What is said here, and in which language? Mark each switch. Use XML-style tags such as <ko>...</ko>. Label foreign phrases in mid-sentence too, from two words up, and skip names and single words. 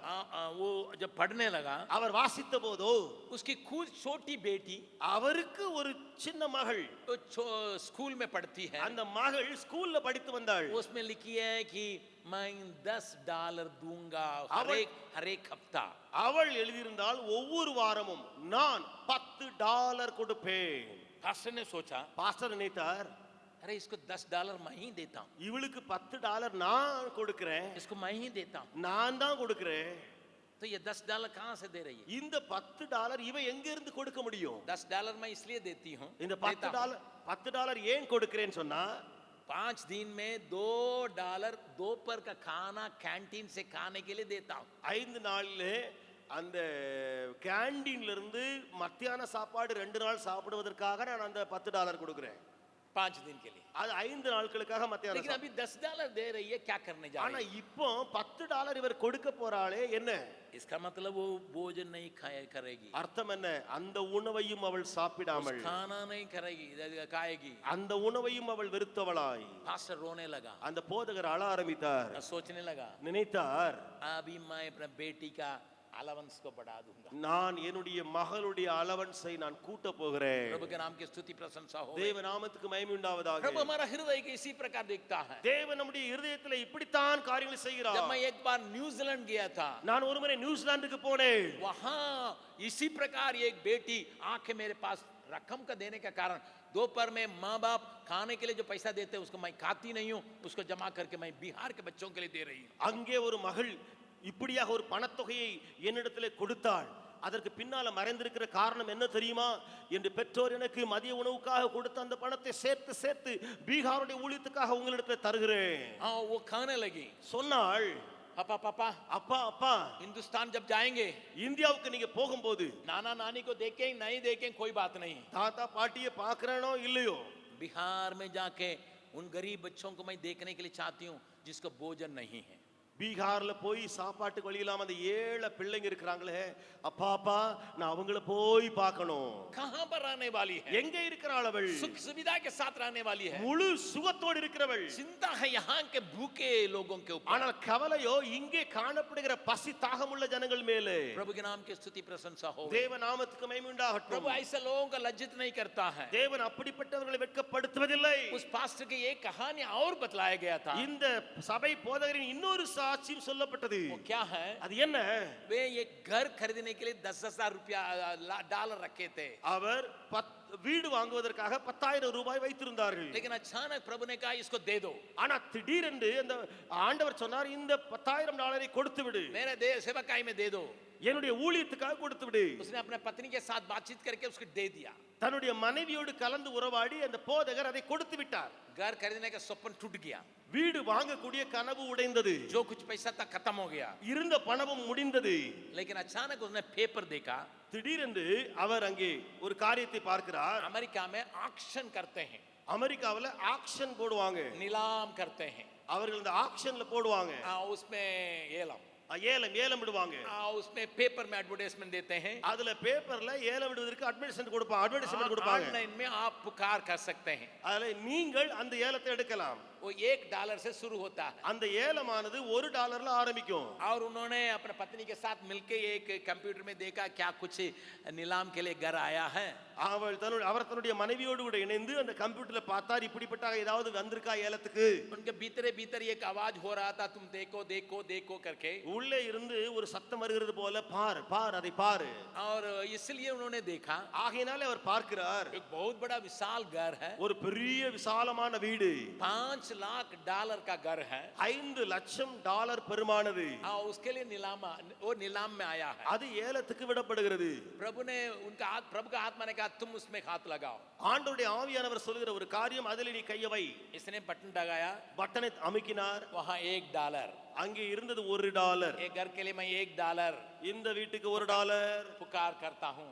<hi>वो जब पढ़ने लगा,</hi> <ta>அவர் வாசித்த போதோ</ta> <hi>उसकी खुद छोटी बेटी</hi> <ta>அவருக்கு ஒரு சின்ன மகள்</ta> <hi>स्कूल में पढ़ती है।</hi> <ta>அந்த மகள் ஸ்கூல்ல படித்து வந்தாள்.</ta> <hi>उसमें लिखी है कि मैं $10 दूंगा हर एक हफ्ता।</hi> <ta>அவள் எழுதியிருந்தால் ஒவ்வொரு வாரமும் நான் $10 கொடுப்பேன்.</ta> <hi>पास्टर ने सोचा,</hi> <ta>பாஸ்டர் நினைத்தார்,</ta> <hi>अरे इसको $10 मैं ही देता हूँ,</hi> <ta>இவளுக்கு $10 நான் கொடுக்கிறேன்,</ta> <hi>इसको मैं ही देता हूँ,</hi> <ta>நான் தான் கொடுக்கிறேன்.</ta> <hi>तो ये $10 कहाँ से दे रही है?</hi> <ta>இந்த $10 இவ எங்க இருந்து கொடுக்க முடியும்?</ta> <hi>$10 मैं इसलिए देती हूँ,</hi> <ta>இந்த $10 ஏன் கொடுக்கிறேன்னு சொன்னா</ta> <hi>5 दिन में $2 दोपहर का खाना कैंटीन से खाने के लिए देता हूँ।</hi> <ta>5 நாள்ல அந்த கேண்டீன்ல இருந்து மத்தியான சாப்பாடு 2 நாள் சாப்பிடுவதற்காக நான் அந்த $10 கொடுக்கிறேன்.</ta> <hi>5 दिन के लिए।</hi> <ta>அது 5 நாட்களுக்காக மத்தியான</ta> <hi>लेकिन अभी $10 दे रही है, क्या करने जा</hi> <ta>ஆனா</ta> <hi>रही है?</hi> <ta>இப்போ $10 இவர் கொடுக்க போறாளே என்ன</ta> <hi>इसका मतलब वो भोजन नहीं खाया करेगी,</hi> <ta>அர்த்தம் என்ன அந்த உணவையும் அவள் சாப்பிடாமல்</ta> <hi>खाना नहीं करेगी, खाएगी।</hi> <ta>அந்த உணவையும் அவள் வெறுத்தவளாய்</ta> <hi>पास्टर रोने लगा,</hi> <ta>அந்த போதகர் அழ ஆரம்பித்தார்</ta> <hi>सोचने लगा</hi> <ta>நினைத்தார்</ta> <hi>अभी मैं अपने बेटी का अलाउंस को बढ़ा दूंगा।</hi> <ta>நான் என்னுடைய மகளுடைய அலவன்ஸை நான் கூட்ட போகிறேன்</ta> <hi>प्रभु के नाम की स्तुति प्रशंसा हो।</hi> <ta>தேவ நாமத்துக்கு மகிமை உண்டாவதாக</ta> <hi>प्रभु हमारा हृदय के इसी प्रकार देखता है।</hi> <ta>தேவன் நம்முடைய இருதயத்திலே இப்படித்தான் காரியங்களை</ta> <hi>जब</hi> <ta>செய்கிறார்</ta> <hi>मैं एक बार न्यूजीलैंड गया था,</hi> <ta>நான் ஒருமுறை நியூசிலாந்துக்கு போனேன்</ta> <hi>वहां इसी प्रकार एक बेटी आके मेरे पास रकम का देने का कारण, दोपहर में माँ बाप खाने के लिए जो पैसा देते हैं उसको मैं खाती नहीं हूँ, उसको जमा करके मैं बिहार के बच्चों के लिए दे रही हूँ।</hi> <ta>அங்கே ஒரு மகள் இப்படியாக ஒரு பணத்தொகையை என்னிடத்திலே கொடுத்தாள். அதற்கு பின்னால மறைந்திருக்கிற காரணம் என்ன தெரியுமா என்று பெற்றோர் எனக்கு மதிய உணவுக்காக கொடுத்த அந்த பணத்தை சேர்த்து சேர்த்து பீகாருடைய ஊழியத்துக்காக உங்களிடத்தில் தருகிறேன்.</ta> <hi>हाँ, वो खाने लगी,</hi> <ta>சொன்னாள்</ta> <hi>पापा पापा</hi> <ta>அப்பா அப்பா</ta> <hi>हिंदुस्तान जब जाएंगे</hi> <ta>இந்தியாவுக்கு நீங்க போகும்போது</ta> <hi>नाना नानी को देखें नहीं देखें कोई बात नहीं,</hi> <ta>தாத்தா பாட்டியை பார்க்கறனோ இல்லையோ</ta> <hi>बिहार में जाके उन गरीब बच्चों को मैं देखने के लिए चाहती हूँ जिसको भोजन नहीं है।</hi> <ta>பீகார்ல போய் சாப்பாட்டுக்கு வழி இல்லாம அந்த ஏழை பிள்ளைங்க இருக்கிறாங்களே அப்பா அப்பா நான் அவங்கள போய் பார்க்கணும்.</ta> <hi>कहाँ पर रहने वाली है?</hi> <ta>எங்க இருக்கிறாள் அவள்?</ta> <hi>सुख सुविधा के साथ रहने वाली है।</hi> <ta>முழு சுகத்தோடு இருக்கிறவள்.</ta> <hi>चिंता है यहाँ के भूखे लोगों के ऊपर,</hi> <ta>ஆனால் கவலையோ இங்கே காணப்படுகிற பசி தாகமுள்ள ஜனங்கள் மேலே.</ta> <hi>प्रभु के नाम की स्तुति प्रशंसा हो।</hi> <ta>தேவ நாமத்துக்கு மகிமை உண்டாகட்டும்.</ta> <hi>प्रभु ऐसे लोगों को लज्जित नहीं करता है।</hi> <ta>தேவன் அப்படிப்பட்டவர்களை வெட்கப்படுத்துவதில்லை.</ta> <hi>उस पास्टर की एक कहानी और बताया गया था।</hi> <ta>இந்த சபை போதகரின் இன்னொரு சாட்சியும் சொல்லப்பட்டது.</ta> <hi>वो क्या है?</hi> <ta>அது என்ன?</ta> <hi>वे एक घर खरीदने के लिए 10,000 रुपया डॉलर रखे थे,</hi> <ta>அவர் வீடு வாங்குவதற்காக 10,000 ரூபாய் வைத்திருந்தார்கள்.</ta> <hi>लेकिन अचानक प्रभु ने कहा इसको दे दो।</hi> <ta>ஆனா திடீரென்று அந்த ஆண்டவர் சொன்னார் இந்த 10,000 டாலரை கொடுத்து விடு,</ta> <hi>मेरे सेवकाई में दे दो।</hi> <ta>என்னுடைய ஊழியத்துக்காக கொடுத்து விடு.</ta> <hi>उसने अपने पत्नी के साथ बातचीत करके उसको दे दिया।</hi> <ta>தன்னுடைய மனைவியோடு கலந்து உறவாடி அந்த போதகர் அதை கொடுத்து விட்டார்.</ta> <hi>घर खरीदने का सपन टूट गया,</hi> <ta>வீடு வாங்கக்கூடிய கனவு உடைந்தது.</ta> <hi>जो कुछ पैसा था खत्म हो गया।</hi> <ta>இருந்த பணமும் முடிந்தது.</ta> <hi>लेकिन अचानक उसने पेपर देखा,</hi> <ta>திடீரென்று அவர் அங்கே ஒரு காரியத்தை பார்க்கிறார்.</ta> <hi>अमेरिका में ऑक्शन करते हैं,</hi> <ta>அமெரிக்காவுல ஆக்ஷன் போடுவாங்க.</ta> <hi>नीलाम करते हैं,</hi> <ta>அவர்கள் இந்த ஆக்ஷன்ல போடுவாங்க.</ta> <hi>उसमें ஏலம்</hi> <ta>ஏலம் விடுவாங்க.</ta> <hi>उसमें पेपर में एडवर्टाइजमेंट देते हैं,</hi> <ta>அதுல பேப்பர்ல ஏலம் விடுவதற்கு அட்வர்டைஸ்மென்ட் கொடுப்பாங்க.</ta> <hi>ऑनलाइन में आप पुकार कर सकते हैं।</hi> <ta>அதுல நீங்கள் அந்த ஏலத்தை எடுக்கலாம்.</ta> <hi>वो $1 से शुरू होता है</hi> <ta>அந்த ஏலமானது $1 ஆரம்பிக்கும்.</ta> <hi>और उन्होंने अपने पत्नी के साथ मिलके एक कंप्यूटर में देखा क्या कुछ नीलाम के लिए घर आया है।</hi> <ta>அவர் தன்னுடைய மனைவியோடு கூட இணைந்து அந்த கம்ப்யூட்டர்ல பார்த்தார் இப்படிப்பட்ட ஏதாவது வந்திருக்கா ஏலத்துக்கு.</ta> <hi>उनके भीतर एक आवाज हो रहा था, तुम देखो देखो देखो करके,</hi> <ta>உள்ளே இருந்து ஒரு சத்தம் வருகிறது போல பார் பார் அதை பாரு.</ta> <hi>और इसलिए उन्होंने देखा,</hi> <ta>ஆகையினாலே அவர் பார்க்கிறார்</ta> <hi>एक बहुत बड़ा विशाल घर है,</hi> <ta>ஒரு பெரிய விசாலமான வீடு.</ta> <hi>$5 लाख का घर है,</hi> <ta>$5 லட்சம் பெருமானது.</ta> <hi>उसके लिए नीलाम में आया है।</hi> <ta>அது ஏலத்துக்கு விடப்படுகிறது.</ta> <hi>प्रभु का आत्मा ने कहा तुम उसमें हाथ लगाओ।</hi> <ta>ஆண்டவருடைய ஆவியானவர் சொல்கிற ஒரு காரியம் அதிலே நீ கையை வை.</ta> <hi>इसने बटन दबाया,</hi> <ta>பட்டனை அமுக்கினார்.</ta> <hi>वहां $1,</hi> <ta>அங்கே இருந்தது $1.</ta> <hi>एक घर के लिए मैं $1</hi> <ta>இந்த வீட்டுக்கு $1</ta> <hi>पुकार करता हूँ।</hi>